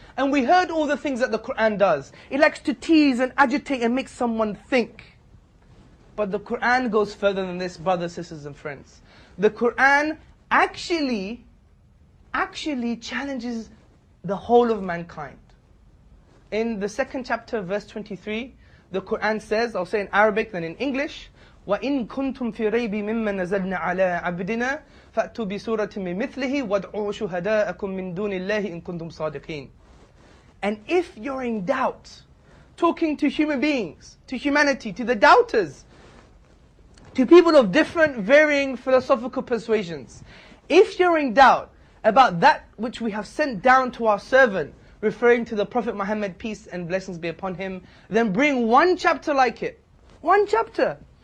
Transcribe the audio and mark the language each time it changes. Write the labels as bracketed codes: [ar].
[en] And we heard all the things that the Quran does. It likes to tease and agitate and make someone think. But the Quran goes further than this, brothers, sisters and friends. The Quran actually challenges the whole of mankind. In the 2nd chapter, verse 23, the Quran says, I'll say in Arabic then in English, [ar] وَإِن كُنْتُمْ فِي رَيْبٍ مِمَّا نَزَلْنَا عَلَىٰ عَبْدِنَا فَأْتُوا بِسُورَةٍ مِّن مِثْلِهِ وَادْعُوا شُهَدَاءَكُم مِّن دُونِ اللَّهِ إِن كُنْتُمْ صَادِقِينَ. [en] And if you're in doubt, talking to human beings, to humanity, to the doubters, to people of different varying philosophical persuasions, if you're in doubt about that which we have sent down to our servant, referring to the Prophet Muhammad, peace and blessings be upon him, then bring one chapter like it. One chapter.